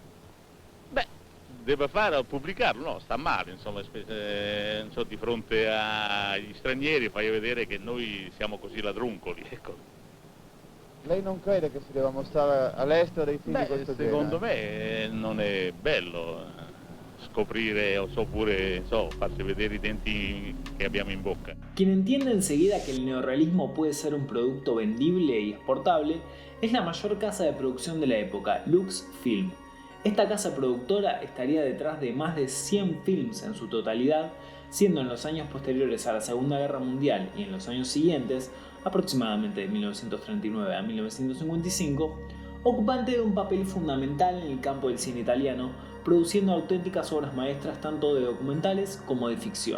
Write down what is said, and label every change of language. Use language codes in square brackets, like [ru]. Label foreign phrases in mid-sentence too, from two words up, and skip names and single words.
[it] Beh, deve fare o pubblicarlo? No, sta male, insomma, non so, di fronte agli stranieri fai vedere che noi siamo così ladruncoli, ecco. Lei non crede che si debba mostrare all'estero dei film di questo genere? Secondo me non è bello scoprire, o so pure, farsi vedere i denti che abbiamo in bocca. [es] Quien entiende enseguida que el neorrealismo puede ser un producto vendible y exportable es la mayor casa de producción de la época, Lux Film. Esta casa productora estaría detrás de más de 100 films en su totalidad, siendo en los años posteriores a la Segunda Guerra Mundial y en los años siguientes, aproximadamente de 1939 a 1955, ocupante de un papel fundamental en el campo del cine italiano, produciendo auténticas obras maestras tanto de documentales como de ficción.